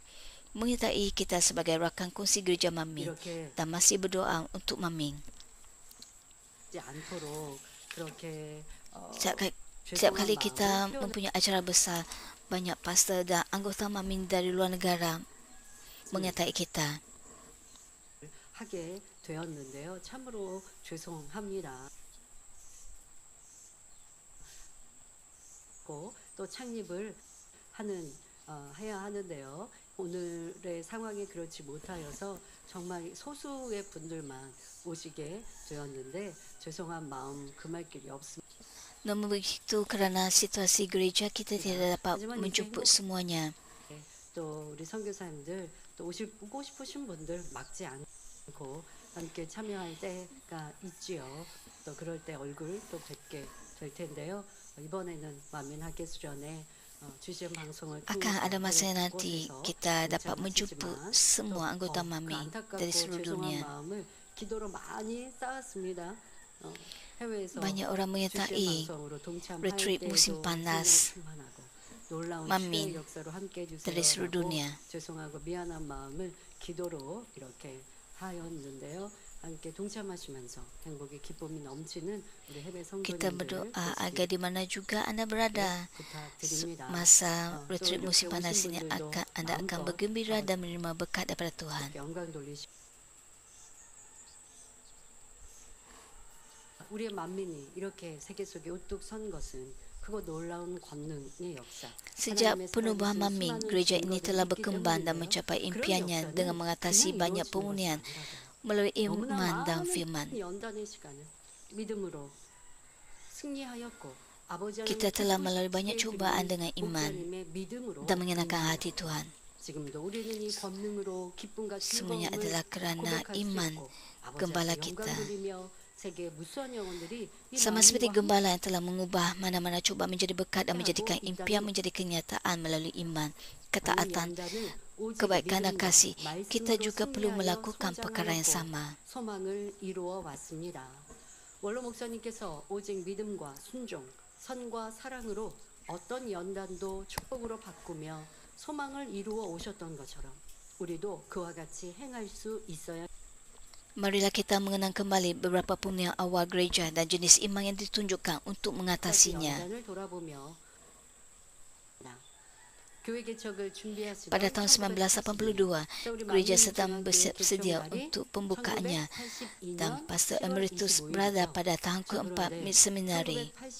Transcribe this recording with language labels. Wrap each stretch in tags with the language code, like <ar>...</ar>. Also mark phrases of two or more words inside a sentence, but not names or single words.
<ms>Menyertai kita sebagai rakan kongsi gereja Maming dan masih berdoa untuk Maming. Setiap kali kita mempunyai acara besar, banyak pastor dan anggota Maming dari luar negara menyertai kita.</ms> <ko>하게 되었는데요. 참으로 죄송합니다. 또 창립을 해야 하는데요. 오늘의 상황이 그렇지 못하여서 정말 소수의 분들만 오시게 되었는데 죄송한 마음 금할 길이 없습니다.</ko> <ms>Namun begitu, kerana situasi gereja kita tidak dapat menjemput semuanya.</ms> <ko>또 우리 선교사님들 또 오고 싶으신 분들 막지 않고 함께 참여할 때가 있지요. 또 그럴 때 얼굴 또 뵙게 될 텐데요. 이번에는 만민학예수련에</ko> <ms>akan ada masa nanti kita dapat menjemput semua anggota Maming dari seluruh dunia. Banyak orang menyertai retreat musim panas Maming dari seluruh dunia. Kita berdoa agar di mana juga anda berada, masa retreat musim panas ini anda akan bergembira dan menerima berkat daripada Tuhan.</ms> <ko>우리의 만민이 이렇게 세계 속에 우뚝 선 것은 그거 놀라운 권능의 역사.</ko> <ms>Sejak penubuhan Maming, gereja ini telah berkembang dan mencapai impiannya dengan mengatasi banyak pemurnian melalui iman dan firman. Kita telah melalui banyak cubaan dengan iman dan menyenangkan hati Tuhan. Semuanya adalah kerana iman Gembala kita. Sama seperti Gembala yang telah mengubah mana-mana cubaan menjadi berkat dan menjadikan impian menjadi kenyataan melalui iman, ketaatan, kebaikan dan kasih, kita juga perlu melakukan perkara yang sama.</ms> <ko>원로 목사님께서 오직 믿음과 순종, 선과 사랑으로 어떤 연단도 축복으로 바꾸며 소망을 이루어 오셨던 것처럼 우리도 그와 같이 행할 수 있어야.</ko> <ms>Marilah kita mengenang kembali beberapa pemurnian awal gereja dan jenis iman yang ditunjukkan untuk mengatasinya. Pada tahun 1982, gereja sedang bersedia untuk pembukaannya dan Pastor Emeritus berada pada tahun keempat seminari.</ms>